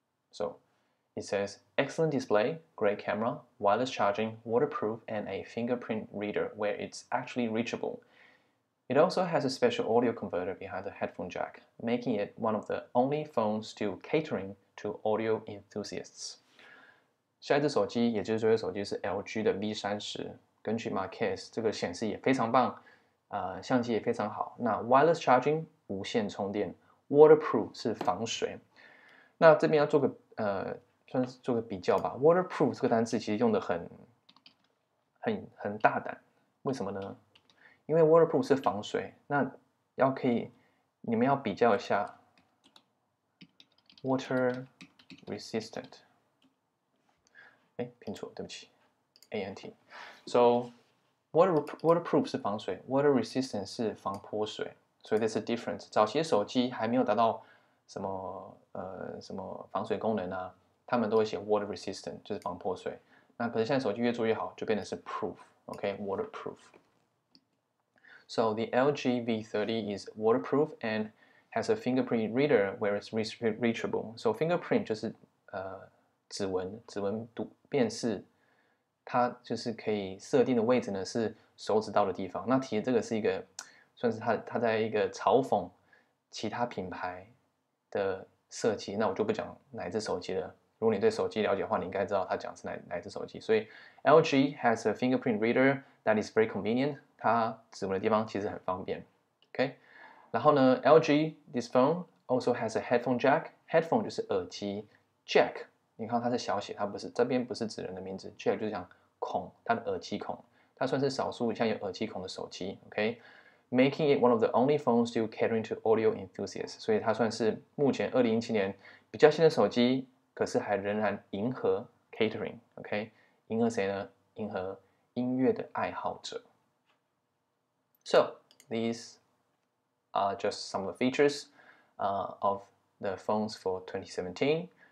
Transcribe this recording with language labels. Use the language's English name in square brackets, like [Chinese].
[English] So it says excellent display, great camera, wireless charging, waterproof, and a fingerprint reader where it's actually reachable. It also has a special audio converter behind the headphone jack, making it one of the only phones still catering to audio enthusiasts. [Chinese] 下一只手机，也就是这个手机是 LG 的 V30， 根据 Marquez 这个显示也非常棒，相机也非常好。那 wireless charging 无线充电 ，waterproof 是防水。那这边要做个算是做个比较吧。waterproof 这个单词其实用的很大胆，为什么呢？因为 waterproof 是防水，那你们要比较一下 water resistant。拼错，对不起 ，ANT。So waterproof 是防水 ，water resistant 是防泼水，所以这是 difference。早期的手机还没有达到什么防水功能啊，他们都会写 water resistant， 就是防泼水。那可是现在手机越做越好，就变成是 proof，OK，waterproof。 [English] So the LG V30 is waterproof and has a fingerprint reader where it's reachable. [Chinese] So fingerprint 就是指纹辨识，它就是可以设定的位置呢是手指到的地方。那其实这个是一个算是它在一个嘲讽其他品牌的设计。那我就不讲哪一只手机了。如果你对手机了解的话，你应该知道它讲是哪一只手机。 [English] 所以 LG has a fingerprint reader that is very convenient. [Chinese] 它指纹的地方其实很方便。 [English] OK， 然后呢 ，LG this phone also has a headphone jack. [Chinese] Headphone 就是耳机 ，jack 你看它是小写，它不是这边不是指人的名字 ，jack 就是讲孔，它的耳机孔，它算是少数像有耳机孔的手机。 OK。 [English] Making it one of the only phones still catering to audio enthusiasts， [Chinese] 所以它算是目前2017年比较新的手机，可是还仍然迎合 catering，OK， 迎合谁呢？迎合音乐的爱好者。 [English] So these are just some of the features of the phones for 2017.